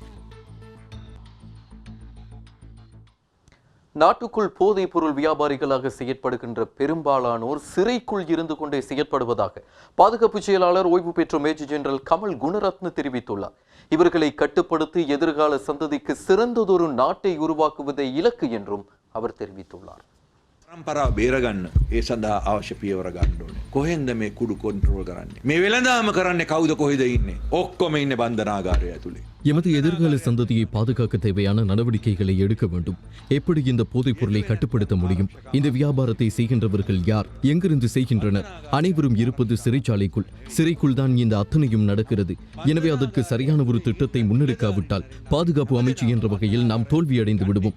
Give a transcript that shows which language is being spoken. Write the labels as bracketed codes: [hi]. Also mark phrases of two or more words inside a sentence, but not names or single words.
[ta] நாட்டுக்குள் போதைப் பொருள் வியாபாரிகளாக செயற்படுகின்ற பெரும்பாலானோர் சிறைக்குள் இருந்து கொண்டே செயற்படுவதாக பாதுகாப்பு செயலாளர் ஓய்வு பெற்ற மேஜர் ஜெனரல் கமல் குணரத்ன தெரிவித்துள்ளார். இவர்களை கட்டுப்படுத்தி எதிர்கால சந்ததிக்கு சிறந்ததொரு நாட்டை உருவாக்குவதே இலக்கு என்றும் அவர் தெரிவித்துள்ளார். [si] පරම්පරාව බේරගන්න ඒ සඳහා අවශ්‍ය පියවර ගන්න ඕනේ. කොහෙන්ද මේ කුඩු කන්ට්‍රෝල් කරන්නේ? මේ වෙළඳාම කරන්නේ කවුද කොහෙද ඉන්නේ? ඔක්කොම ඉන්නේ බන්ධනාගාරය ඇතුලේ. [ta] எமது எதிர்கால சந்ததியை பாதுகாக்க தேவையான நடவடிக்கைகளை எடுக்க வேண்டும். எப்படி இந்த போதைப் பொருளை கட்டுப்படுத்த முடியும்? இந்த வியாபாரத்தை செய்கின்றவர்கள் யார்? எங்கிருந்து செய்கின்றனர்? அனைவரும் இருப்பது சிறைச்சாலைக்குள். சிறைக்குள் தான் இந்த அத்தனையும் நடக்கிறது. எனவே அதற்கு சரியான ஒரு திட்டத்தை முன்னெடுக்காவிட்டால் பாதுகாப்பு அமைச்சு என்ற வகையில் நாம் தோல்வியடைந்து விடுவோம்.